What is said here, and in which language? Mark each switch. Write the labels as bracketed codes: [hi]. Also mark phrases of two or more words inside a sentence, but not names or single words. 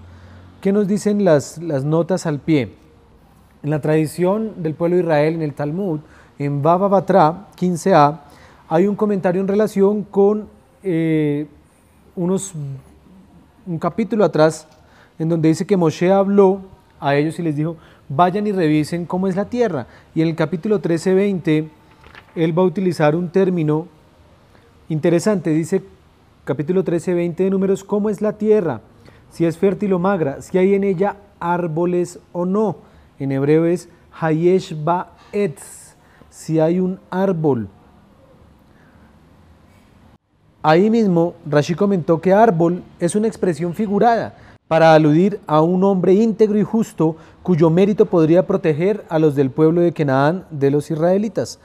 [es] ¿Qué nos dicen las notas al pie? En la tradición del pueblo de Israel, en el Talmud, en Baba Batra 15a, hay un comentario en relación con un capítulo atrás, en donde dice que Moshe habló a ellos y les dijo: vayan y revisen cómo es la tierra. Y en el capítulo 13:20, él va a utilizar un término interesante. Dice, capítulo 13:20 de Números: ¿cómo es la tierra? Si es fértil o magra, si hay en ella árboles o no. En hebreo es [he] היש בה עץ, [es] si hay un árbol. Ahí mismo Rashi comentó que árbol es una expresión figurada para aludir a un hombre íntegro y justo cuyo mérito podría proteger a los del pueblo de Canaán, de los israelitas.